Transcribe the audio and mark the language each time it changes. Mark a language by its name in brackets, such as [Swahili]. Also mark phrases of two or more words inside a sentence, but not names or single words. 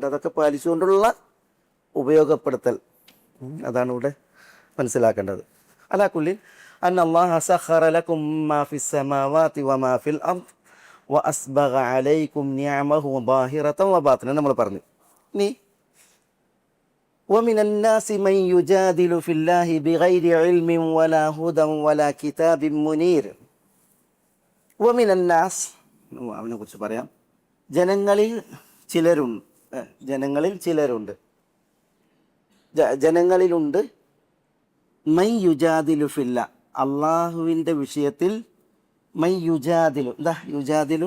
[Malayalam] അതൊക്കെ പാലിച്ചുകൊണ്ടുള്ള ഉപയോഗപ്പെടുത്തൽ, അതാണ് ഇവിടെ മനസ്സിലാക്കേണ്ടത്. [Arabic] على كل أن الله سخر لكم ما في السماوات وما في الأرض وأسبغ عليكم نعمه ظاهرة وباطنة [Malayalam] നമ്മൾ പറഞ്ഞു. [Arabic] ഇനി ومن الناس من يجادل في الله بغير علم ولا هدى ولا كتاب منير. ومن الناس [Malayalam] അവനെ കുറിച്ച് പറയാം. ജനങ്ങളിൽ ചിലരുണ്ട് ജനങ്ങളിൽ ചിലരുണ്ട് ജനങ്ങളിലുണ്ട് [Arabic] من يجادل في الله, [Malayalam] അള്ളാഹുവിൻ്റെ വിഷയത്തിൽ [Arabic] من يجادل, [Malayalam] എന്താ യുജാദിലു?